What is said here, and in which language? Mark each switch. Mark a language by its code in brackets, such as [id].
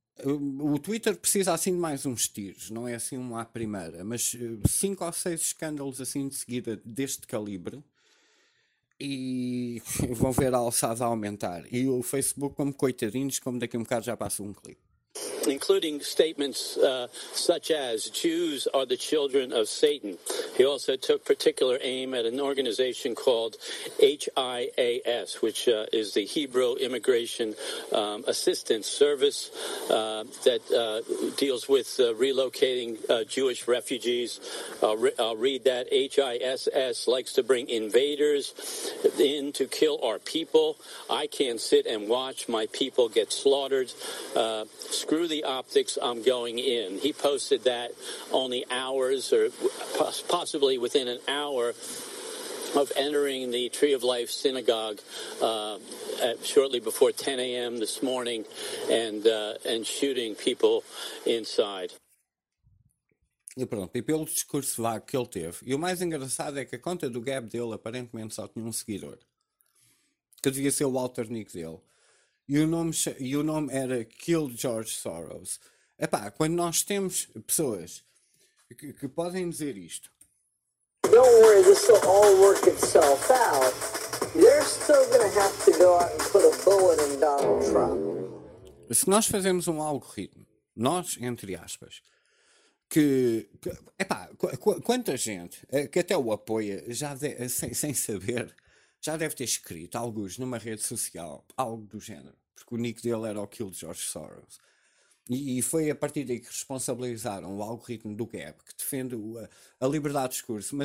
[pt] O Twitter precisa assim de mais uns tiros, não é assim uma à primeira, mas 5 ou 6 escândalos assim de seguida deste calibre e vão ver a alçada aumentar. E o Facebook como coitadinhos, como daqui a um bocado já passa um clipe. [en] Including statements such as Jews are the children of Satan. He also took particular aim at an organization called HIAS, which is the Hebrew Immigration Assistance Service that deals with relocating Jewish refugees. I'll read that. HISS likes to bring invaders in to kill our people. I can't sit and watch my people get slaughtered. Screw the optics, I'm going in. He posted that only hours or possibly within an hour of entering the Tree of Life Synagogue shortly before 10 a.m. this morning and shooting people inside. [pt] E pronto, e pelo discurso vago que ele teve, e o mais engraçado é que a conta do Gab dele aparentemente só tinha um seguidor, que devia ser o alter nick dele. E o nome era Kill George Soros. Epá, quando nós temos pessoas que podem dizer isto. [en] Don't worry, this will all work itself out. They're still gonna have to go out and put a bullet in Donald Trump. [pt] Se nós fazemos um algoritmo, nós, entre aspas, que epá, quanta gente que até o apoia, já sem saber, já deve ter escrito alguns numa rede social, algo do género. Porque o nick dele era o Kill George Soros. E foi a partir daí que responsabilizaram o algoritmo do Gab, que defende a liberdade de discurso.